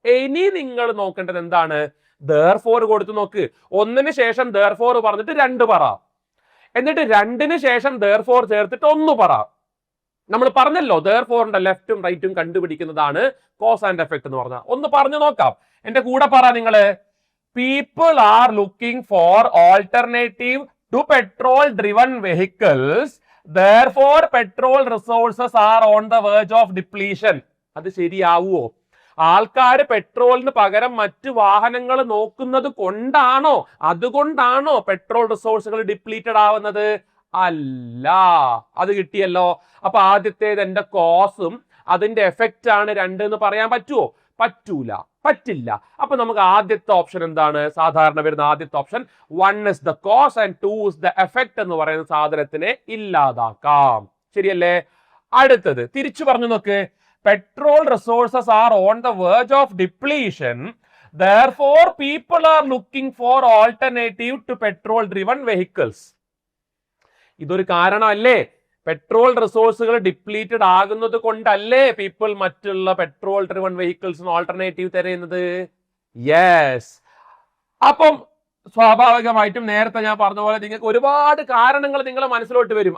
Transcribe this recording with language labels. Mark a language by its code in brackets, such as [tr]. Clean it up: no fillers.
[ml] ഇനി നിങ്ങൾ നോക്കേണ്ടത് എന്താണ്? therefore കൊടുത്തു നോക്ക്. ഒന്നിന് ശേഷം therefore പറഞ്ഞിട്ട് 2 പറ, എന്നിട്ട് 2ന് ശേഷം therefore ചേർത്തിട്ട് 1 പറ. നമ്മൾ പറഞ്ഞല്ലോ therefore-ന്റെ ലെഫ്റ്റും റൈറ്റും കണ്ടുപിടിക്കുന്നതാണ് കോസ് ആൻഡ് എഫക്ട് എന്ന് പറഞ്ഞാൽ. ഒന്ന് പറഞ്ഞു നോക്കാം, എന്റെ കൂടെ പറ നിങ്ങള്. [en] People are looking for alternative to petrol driven vehicles, therefore petrol resources are on the verge of depletion. [ml] അത് ശരിയാവുമോ? ആൾക്കാർ പെട്രോളിന് പകരം മറ്റു വാഹനങ്ങൾ നോക്കുന്നത് കൊണ്ടാണോ, അതുകൊണ്ടാണോ പെട്രോൾ റിസോഴ്സുകൾ ഡിപ്ലീറ്റഡ് ആവുന്നത്? അല്ല. അത് കിട്ടിയല്ലോ. അപ്പൊ ആദ്യത്തേത് എന്റെ കോസും അതിന്റെ എഫക്റ്റ് ആണ് 2 എന്ന് പറയാൻ പറ്റുമോ? പറ്റൂല, പറ്റില്ല. അപ്പൊ നമുക്ക് ആദ്യത്തെ ഓപ്ഷൻ എന്താണ്? സാധാരണ വരുന്ന ആദ്യത്തെ option [en] 1 is the cause and 2 is the effect [ml] എന്ന് പറയുന്ന സാധനത്തിനെ ഇല്ലാതാക്കാം. ശരിയല്ലേ? അടുത്തത് തിരിച്ചു പറഞ്ഞു നോക്ക്. [en] Petrol resources are on the verge of depletion, therefore people are looking for alternative to petrol driven vehicles. [ml] ഇതൊരു കാരണമല്ലേ? പെട്രോൾ റിസോഴ്സുകൾ ഡിപ്ലീറ്റഡ് ആകുന്നത് കൊണ്ടല്ലേ പീപ്പിൾ മറ്റുള്ള പെട്രോൾ ഡ്രിവൺ വെഹിക്കിൾസിന് ഓൾട്ടർനേറ്റീവ് തിരയുന്നത്? യെസ്. അപ്പം സ്വാഭാവികമായിട്ടും നേരത്തെ ഞാൻ പറഞ്ഞ പോലെ നിങ്ങൾക്ക് ഒരുപാട് കാരണങ്ങൾ നിങ്ങളെ മനസ്സിലോട്ട് വരും.